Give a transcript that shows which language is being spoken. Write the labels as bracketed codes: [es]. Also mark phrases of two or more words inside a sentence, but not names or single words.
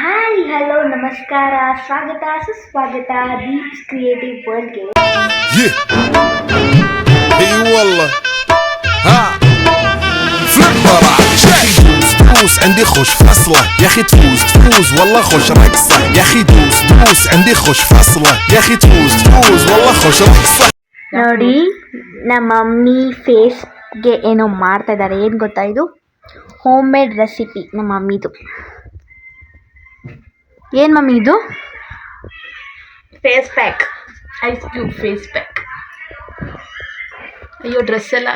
[en] Hi hello [kn] ನಮಸ್ಕಾರ ಸ್ವಾಗತ ಸುಸ್ವಾಗತ ದೀಪ್ಸ್ ಕ್ರಿಯೇಟಿವ್ ವರ್ಲ್ಡ್ಗೆ. [ar] اي والله ها فليب برا تفوز عندي خوش فصله يا اخي تفوز والله خوش رقصه يا اخي دوس عندي خوش فصله يا اخي تفوز والله خوش رقصه. [kn] ನೋಡಿ ನಮ್ಮ ಮಮ್ಮಿ ಫೇಸ್ಗೆ ಏನೋ ಮಾಡ್ತಾ ಇದ್ದಾರೆ. ಏನು ಗೊತ್ತಾ, ಇದು [en] home made recipe [kn] ನಮ್ಮ ಮಮ್ಮಿದು. ಏನು ಮಮ್ಮಿ ಇದು? [en] Face pack, ice cube face pack. [kn] ಅಯ್ಯೋ ಡ್ರೆಸ್ ಎಲ್ಲ